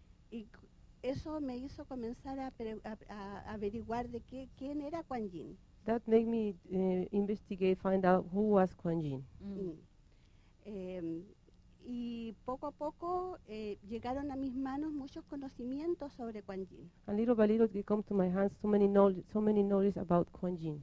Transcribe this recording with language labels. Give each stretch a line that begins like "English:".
Spanish: Y eso me hizo comenzar a averiguar de quién era Kuan Yin.
English: That made me investigate, find out who was Kuan Yin. Mm.
Spanish: Y poco a poco llegaron a mis manos muchos conocimientos sobre Kuan Yin.
English: And little by little, it come to my hands so many knowledge about Kuan Yin.